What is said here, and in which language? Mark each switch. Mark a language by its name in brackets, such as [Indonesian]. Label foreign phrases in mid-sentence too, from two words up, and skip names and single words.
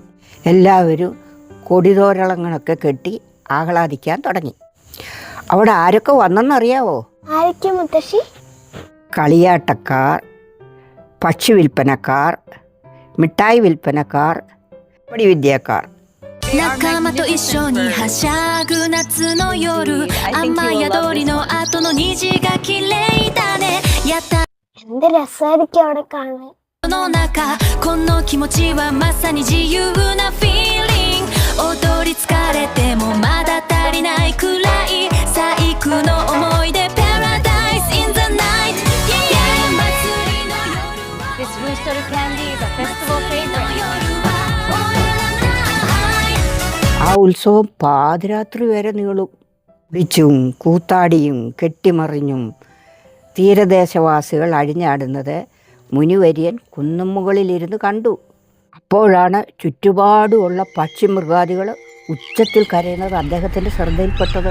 [Malayalam] എല്ലാവരും കൊടിതോരണങ്ങളൊക്കെ കെട്ടി ആഹ്ലാദിക്കാൻ തുടങ്ങി. അവിടെ ആരൊക്കെ വന്നെന്നറിയാവോ? ആരൊക്കെ മുത്തശ്ശി? കളിയാട്ടക്കാർ, പക്ഷി വിൽപ്പനക്കാർ, മിഠായി വിൽപ്പനക്കാർ, പടിവിദ്യക്കാർ. [Japanese] 仲間と一緒にはしゃぐ夏の夜雨宿りの後の虹が綺麗だねやった [Malayalam] എന്ത് രസമായിരിക്കും അവിടെ കാണാൻ. [Japanese] の中この気持ちはまさに自由な feeling 踊り疲れてもまだ足りないくらい最高の思い出 [English] Paradise in the night yeah [Japanese] 祭りの夜は [English] This Rooster Candy is a festival favorite [Malayalam] ആ ഉത്സവം പാതിരാത്രി വരെ നീളും. പിടിച്ചും കൂത്താടിയും കെട്ടിമറിഞ്ഞും തീരദേശവാസികൾ അഴിഞ്ഞാടുന്നത് മുനിവര്യൻ കുന്നുമുകളിലിരുന്ന് കണ്ടു. അപ്പോഴാണ് ചുറ്റുപാടുമുള്ള പക്ഷിമൃഗാദികൾ ഉച്ചത്തിൽ കരയുന്നത് അദ്ദേഹത്തിൻ്റെ ശ്രദ്ധയിൽപ്പെട്ടത്.